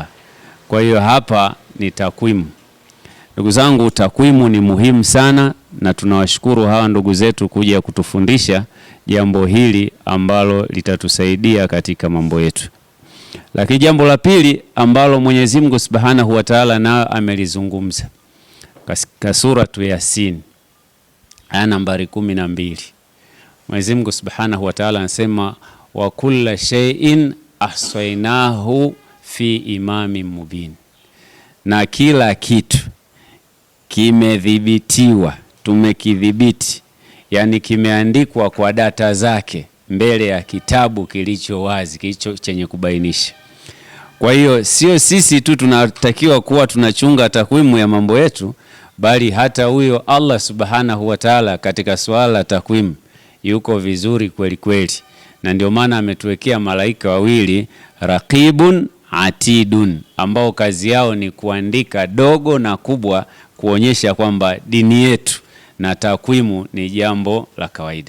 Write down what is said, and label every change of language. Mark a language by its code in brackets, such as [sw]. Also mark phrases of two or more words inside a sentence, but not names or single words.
[sw] Kwa hiyo hapa ni takwimu. Ndugu zangu, takwimu ni muhimu sana, na tunawashukuru hawa ndugu zetu kuja kutufundisha jambo hili ambalo litatusaidia katika mambo yetu. Lakini jambo la pili ambalo Mwenyezi Mungu [ar] سبحانه وتعالى [sw] nao amelizungumza katika suratu Yasin aya nambari 12. Mwenyezi Mungu [ar] سبحانه وتعالى anasema وكل شيء أحصيناه في إمام مبين, [sw] na kila kitu kimedhibitiwa, tumekidhibiti, yani kimeandikwa kwa data zake mbele ya kitabu kilicho wazi, kilicho chenye kubainisha. Kwa hiyo sio sisi tu tunatakiwa kuwa tunachunga takwimu ya mambo yetu, bali hata huyo Allah [ar] سبحانه وتعالى [sw] katika swala la takwimu yuko vizuri kweli kweli, na ndio maana ametuwekea malaika wawili [ar] رقيب عتيد, [sw] ambao kazi yao ni kuandika dogo na kubwa, kuonyesha kwamba dini yetu na takwimu ni jambo la kawaida.